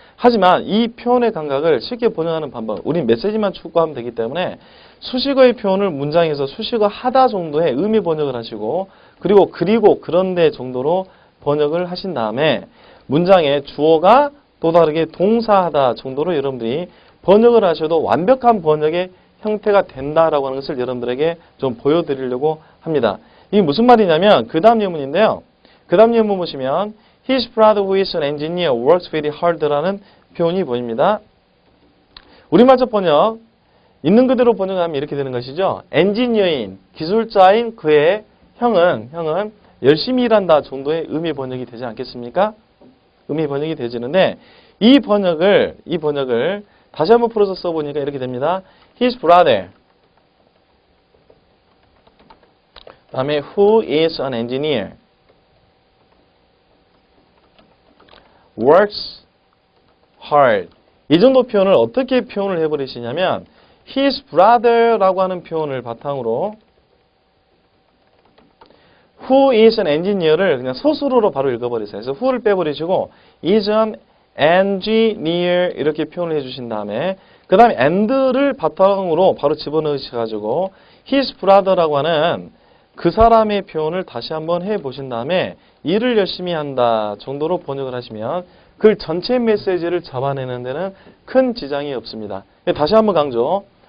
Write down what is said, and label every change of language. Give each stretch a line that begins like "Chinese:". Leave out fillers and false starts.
Korean: 하지만 이 표현의 감각을 쉽게 번역하는 방법, 우린 메시지만 추구하면 되기 때문에 수식어의 표현을 문장에서 수식어 하다 정도의 의미 번역을 하시고 그리고 그런데 정도로 번역을 하신 다음에 문장의 주어가 또 다르게 동사하다 정도로 여러분들이 번역을 하셔도 완벽한 번역의 형태가 된다라고 하는 것을 여러분들에게 좀 보여드리려고 합니다. 이게 무슨 말이냐면 그 다음 예문인데요. 그 다음 예문 보시면
English: His brother who is an engineer works very hard라는
Korean: 표현이 보입니다. 우리말적 번역 있는 그대로 번역하면 이렇게 되는 것이죠. 엔지니어인, 기술자인 그의 형은 열심히 일한다 정도의 의미 번역이 되지 않겠습니까? 의미 번역이 되지는데 이 번역을 다시 한번 풀어서 써보니까 이렇게 됩니다.
English: His brother
Korean: 다음에
English: who is an engineer works hard.
Korean: 이 정도 표현을 어떻게 표현을 해버리시냐면
English: his brother
Korean: 라고 하는 표현을 바탕으로
English: who is an engineer
Korean: 를 그냥 서술어로 바로 읽어버리세요. 그래서 who를 빼버리시고
English: is an engineer
Korean: 이렇게 표현을 해주신 다음에 그 다음에 and를 바탕으로 바로 집어넣으셔가지고
English: his brother
Korean: 라고 하는 그 사람의 표현을 다시 한번 해보신 다음에 일을 열심히 한다 정도로 번역을 하시면 그 전체 메시지를 잡아내는 데는 큰 지장이 없습니다. 다시 한번 강조.